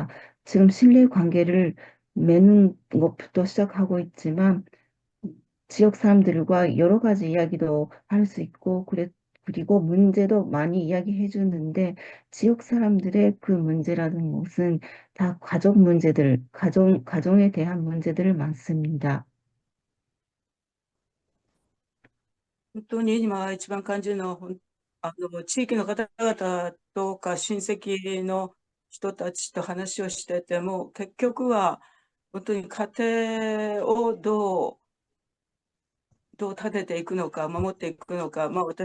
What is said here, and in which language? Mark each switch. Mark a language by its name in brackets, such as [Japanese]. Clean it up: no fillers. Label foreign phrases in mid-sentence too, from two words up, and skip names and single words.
[Korean] 지금 신뢰 관계를 맺는 것부터 시작하고 있지만 지역 사람들과 여러 가지 이야기도 할 수 있고 그리고 문제도 많이 이야기해 주는데 지역 사람들의 그 문제라는 것은 다 가족 문제들, 가정에 대한 문제들을 많습니다. [Japanese] 本当に今一番感じるのは、地域の方々とか親戚の人たちと話をしてても、結局は本当に家庭をどう立てていくのか、守っていくのか、私